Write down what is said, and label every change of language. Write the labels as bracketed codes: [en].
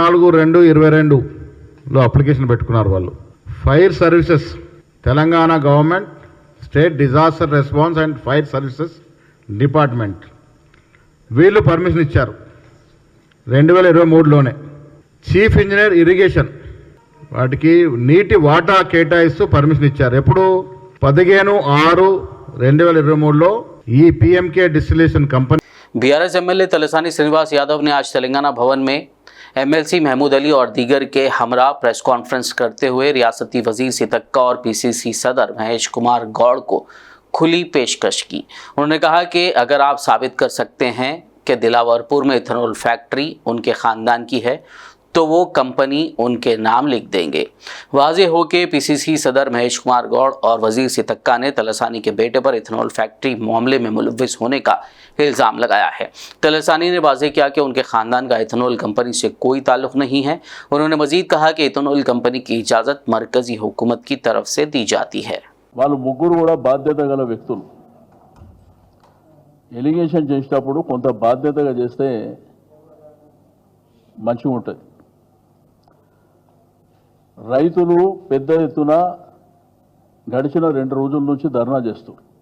[te] 14/2/22లో application పెట్టుకున్నారు వాళ్ళు. Fire services, Telangana government state disaster response and fire services department వీళ్ళు permission ఇచ్చారు 2023లోనే. చీఫ్ ఇంజనీర్ ఇరిగేషన్ వాటికి నీటి వాటా కేటాయిస్తూ పర్మిషన్ ఇచ్చారు. ఎప్పుడు? 15/6/2023లో ఈ PMK distillation company. [hi] BRS MLA Talsania Srinivas Yadav ने आज तेलंगाना भवन में एमएलसी महमूद अली और दीगर के हमरा प्रेस कॉन्फ्रेंस करते हुए रियासती वजीर सीतक्का और पीसीसी सदर महेश कुमार गौड़ को खुली पेशकश की. उन्होंने कहा कि अगर आप साबित कर सकते हैं कि दिलावरपुर में इथेनॉल फैक्ट्री उनके ख़ानदान की है तो वो कंपनी उनके नाम लिख देंगे. वाज़ेह हो के पीसीसी सदर महेश कुमार गौड़ और वजीर सीतक्का ने तलसानी के बेटे पर इथेनॉल फैक्ट्री मामले में मुलव्विस होने का इल्ज़ाम लगाया है. तलसानी ने वाज़ेह किया कि उनके ख़ानदान का इथेनॉल कंपनी से कोई ताल्लुक़ नहीं है. उन्होंने मज़ीद कहा कि इथेनॉल कंपनी की इजाज़त मरकज़ी हुकूमत की तरफ से दी जाती है. [te] వాళ్ళు ముగ్గురు కూడా బాధ్యత గల వ్యక్తులు. ఎలిగేషన్ చేసేటప్పుడు కొంత బాధ్యతగా చేస్తే మంచిగా ఉంటుంది. రైతులు పెద్ద ఎత్తున గడిచిన 2 రోజుల నుంచి ధర్నా చేస్తారు.